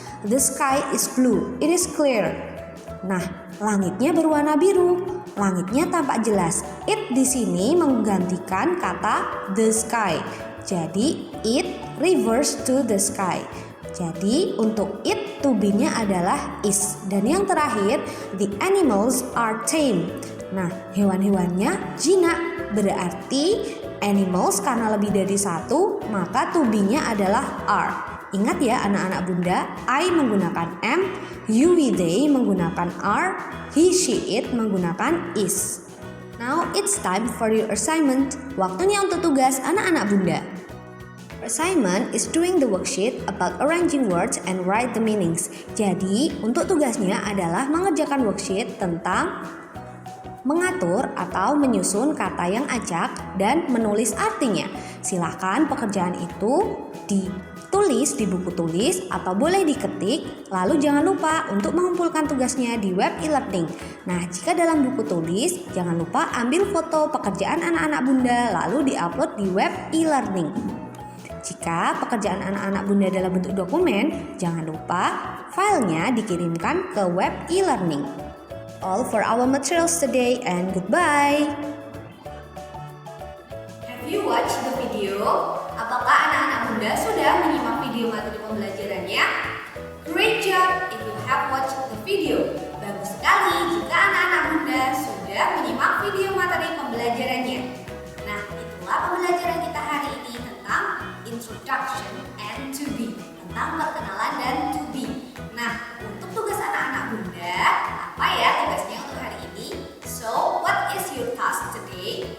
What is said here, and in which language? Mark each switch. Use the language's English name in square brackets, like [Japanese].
[English] The sky is blue, it is clear. [Indonesian] Nah, langitnya berwarna biru. Langitnya tampak jelas. It di sini menggantikan kata the sky. [English] Jadi it refers to the sky. [Indonesian] Jadi untuk it to be-nya adalah is. Dan yang terakhir, [English] the animals are tame. [Indonesian] Nah, hewan-hewannya jinak. Berarti animals karena lebih dari satu, maka to be-nya adalah are. Ingat ya anak-anak bunda, I menggunakan am, you, we, they menggunakan are, he, she, it menggunakan is. [English] Now it's time for your assignment. [Indonesian] Waktunya untuk tugas anak-anak bunda. [English] Assignment is doing the worksheet about arranging words and write the meanings. [Indonesian] Jadi, untuk tugasnya adalah mengerjakan worksheet tentang mengatur atau menyusun kata yang acak dan menulis artinya. Silakan pekerjaan itu ditulis di buku tulis atau boleh diketik. Lalu jangan lupa untuk mengumpulkan tugasnya di web e-learning. Nah, jika dalam buku tulis, jangan lupa ambil foto pekerjaan anak-anak bunda lalu diupload di web e-learning. Jika pekerjaan anak-anak bunda dalam bentuk dokumen, jangan lupa filenya dikirimkan ke web e-learning. [English] all for our materials today and goodbye. Have you watched the video? [Indonesian] Apakah anak-anak Bunda sudah menyimak video materi pembelajarannya? [English] Great job if you have watched the video. [Indonesian] Bagus sekali jika anak-anak Bunda sudah menyimak video materi pembelajarannya. Nah, itulah pembelajaran kita hari ini tentang [English] introduction and to be, [Indonesian] tentang perkenalan dan to be. Nah, untuk tugas anak-anak Bunda, apa ya tugasnya untuk hari ini? [English] So, what is your task today?